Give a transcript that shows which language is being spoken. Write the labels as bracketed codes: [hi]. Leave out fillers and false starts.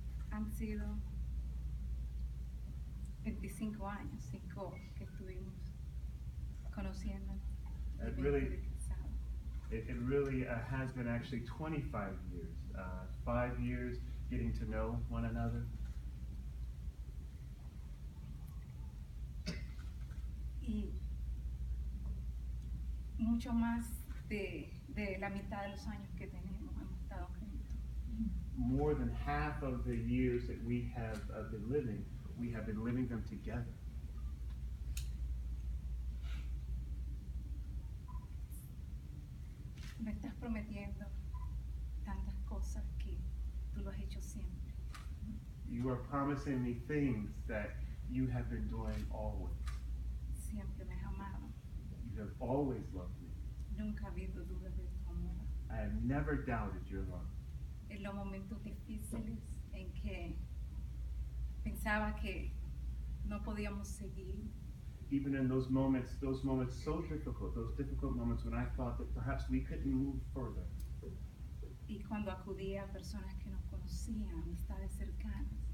[es] Han sido 25 años, 5 que estuvimos conociéndonos. [en] It [es] de [en] really- [es] de casado. [en] It really has been actually 25 years, 5 years getting to know one another. [es] Y mucho más de la mitad de los años que tenemos hemos estado juntos. [en] More than half of the years that we have been living, we have been living them together. [es] Me estás prometiendo tantas cosas que tú lo has hecho siempre. [en] You are promising me things that you have been doing always. [es] Siempre me has amado. [en] You have always loved me. [es] Nunca ha habido dudas de tu amor. [en] I have never doubted your love. [es] En los momentos difíciles en que pensaba que no podíamos seguir, [en] Even in those moments so difficult, those difficult moments when I thought that perhaps we couldn't move further. [es] y cuando acudía a personas que nos conocían, amistades cercanas,